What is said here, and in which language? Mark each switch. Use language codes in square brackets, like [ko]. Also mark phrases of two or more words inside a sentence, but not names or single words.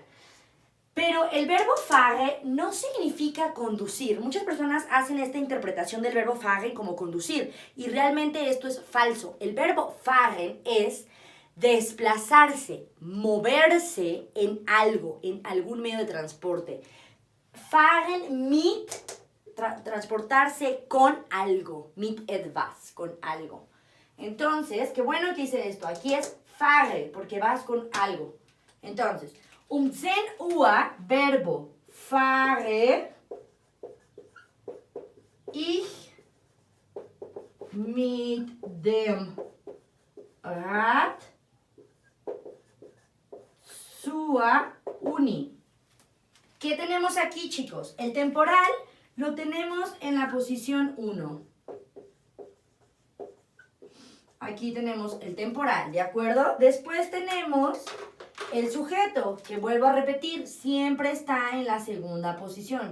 [es] Pero el verbo fare no significa conducir. Muchas personas hacen esta interpretación del verbo fare como conducir y realmente esto es falso. El verbo fare es desplazarse, moverse en algo, en algún medio de transporte. [de] Fahren mit, [es] transportarse con algo, [de] mit etwas, [es] con algo. Entonces, qué bueno que hice esto. Aquí es fahre, porque vas con algo. [de] Entonces, 10 Uhr, verbo fahre ich mit dem Rad zur Uni. [es] ¿Qué tenemos aquí, chicos? El temporal lo tenemos en la posición 1. Aquí tenemos el temporal, ¿de acuerdo? Después tenemos el sujeto, que vuelvo a repetir, siempre está en la segunda posición.